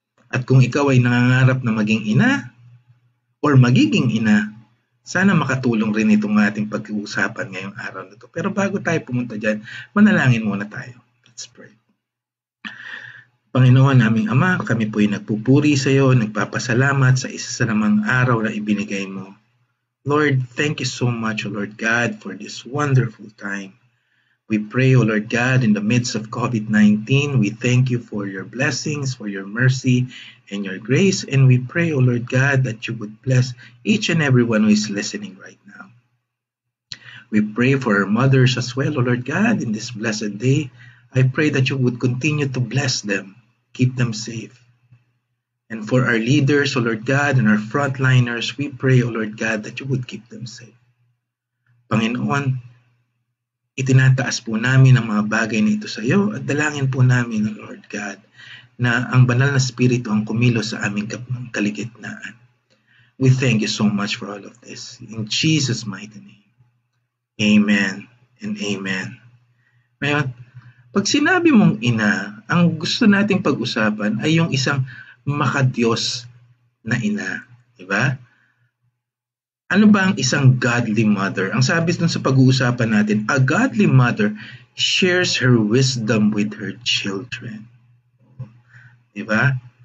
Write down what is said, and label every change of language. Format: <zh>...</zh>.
<tl>At kung ikaw ay nangangarap na maging ina or magiging ina, sana makatulong rin itong ating pag-uusapan ngayong araw na to. Pero bago tayo pumunta dyan, manalangin muna tayo.</tl> <en>Let's pray.</en> <tl>Panginoon naming Ama, kami po'y nagpupuri sa iyo, nagpapasalamat sa isa sa namang araw na ibinigay mo.</tl> <en>Lord, thank you so much, O Lord God, for this wonderful time. We pray, O Lord God, in the midst of COVID-19, we thank you for your blessings, for your mercy, and your grace. And we pray, O Lord God, that you would bless each and everyone who is listening right now. We pray for our mothers as well, O Lord God, in this blessed day. I pray that you would continue to bless them, keep them safe. And for our leaders, O Lord God, and our frontliners, we pray, O Lord God, that you would keep them safe.</en> <tl>Panginoon, itinataas po namin ang mga bagay na ito sa iyo at dalangin po namin,</tl> <en>O Lord God,</en> <tl>na ang banal na spirito ang kumilos sa aming kaligitnaan.</tl> <en>We thank you so much for all of this. In Jesus' mighty name. Amen and amen.</en> <tl>Ngayon, pag sinabi mong ina, ang gusto nating pag-usapan ay yung isang makadiyos na ina. Diba? Ano ba ang isang godly mother? Ang sabi dun sa pag-uusapan natin,</tl> <en>a godly mother shares her wisdom with her children.</en> <tl>Diba?</tl>